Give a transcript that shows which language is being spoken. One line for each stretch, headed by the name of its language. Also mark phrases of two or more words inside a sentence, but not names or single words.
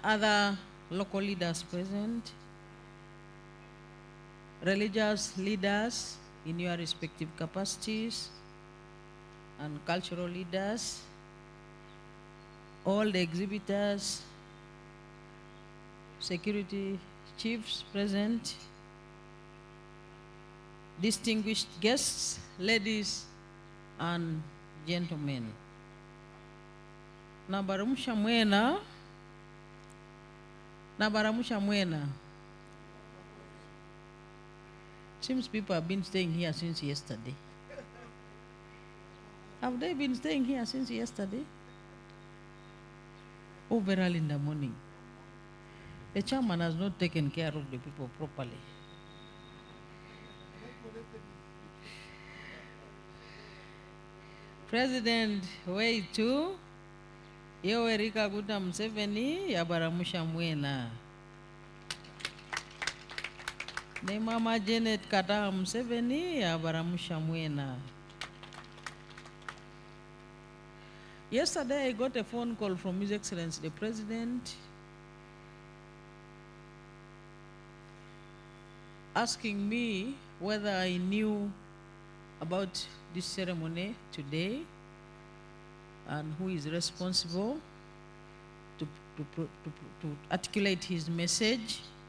English: other local leaders present, religious leaders in your respective capacities, and cultural leaders, all the exhibitors, security chiefs present, distinguished guests, ladies and gentlemen.
Nyankole: Nabaramusha mwena. Nabaramusha mwena.
English: Seems people have been staying here since yesterday. Have they been staying here since yesterday? Oh, very early in the morning. The chairman has not taken care of the people properly.
Nyankole: President Weitu, Yoweri Kaguta Museveni, yabaramusha mwena. Ne Mama Janet Kataha Museveni, yabaramusha mwena.
English: Yesterday I got a phone call from His Excellency the President asking me whether I knew about this ceremony today and who is responsible to articulate his message.